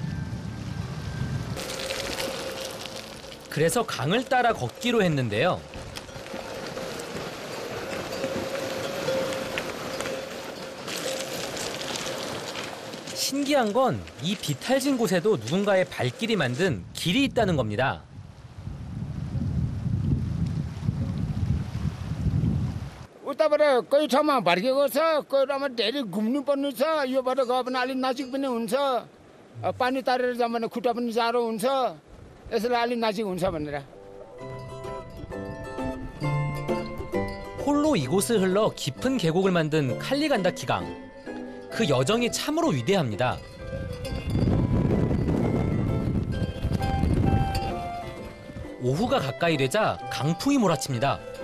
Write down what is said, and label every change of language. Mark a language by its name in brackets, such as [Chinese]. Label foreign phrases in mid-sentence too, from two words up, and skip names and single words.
[Korean] 그래서 강을 따라 걷기로 했는데요. 신기한 건 이 비탈진 곳에도 누군가의 발길이 만든 길이 있다는 겁니다. [Nepali] उताबाट कोही ठाउँमा भड्केको छ, कोही ठाउँमा धेरै घुम्नु पर्नु छ. योबाट गयो भने अलि नजिक पनि हुन्छ. पानी तारेर जाऊँ भने खुट्टा पनि जाडो हुन्छ. यसैले अलि नजिक हुन्छ भनेर. [Korean] 홀로 이곳을 흘러 깊은 계곡을 만든 칼리간다키 강. 그 여정이 참으로 위대합니다. 오후가 가까이 되자 강풍이 몰아칩니다.